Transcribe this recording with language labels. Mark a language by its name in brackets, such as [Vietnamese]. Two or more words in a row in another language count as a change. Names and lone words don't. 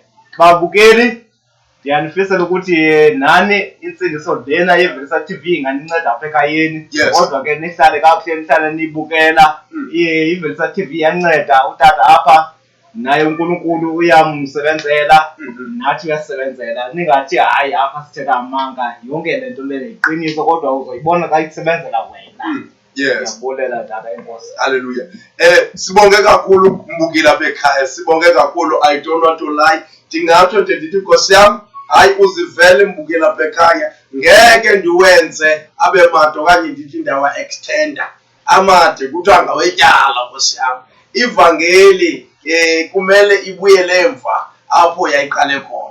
[Xhosa] Babukeli ndiyanifisela ukuthi nani intsindiso lena yeVelisa TV inganinceda apha ekhayeni. Kodwa ke nihlale kakuhle nihlale nibukela. iVelisa TV iyanceda utata apha naye uNkulunkulu uyamsebenzela nathi uyasebenzela. Ningathi hayi apha sithetha amanga yonke le nto le iqiniso kodwa uzoyibona xa isebenzela wena. Yes. Hallelujah. Sibonge kakhulu mbukeli apha ekhaya. Sibonge kakhulu. [English] I don't want to lie. [Xhosa] Ndingatsho ndithi Nkosi yam hayi uzivele mbukeli apha ekhaya ngeke ndiwenze abe made okanye ndithi ndawa extender amade kuthiwa ngawetyala Nkosi yam. Ivangeli kumele ibuyele emva apho yayiqale khona.